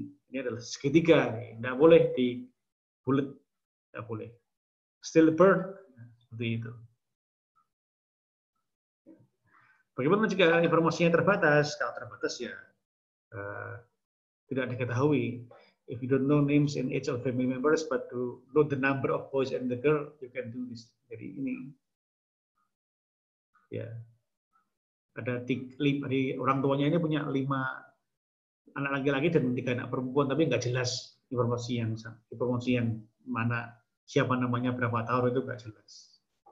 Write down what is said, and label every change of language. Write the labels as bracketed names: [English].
[Indonesian] Ini adalah segitiga. Nggak boleh di bulat. Nggak boleh. Stillbirth seperti itu. Bagaimana jika informasinya terbatas? Kalau terbatas ya tidak diketahui. [English] If you don't know names and age of family members, but to know the number of boys and the girl, you can do this. [Indonesian] Jadi ini, ya ada orang tuanya ini punya 5 anak laki-laki dan 3 anak perempuan, tapi nggak jelas informasi yang mana, siapa namanya, berapa tahun, itu nggak jelas.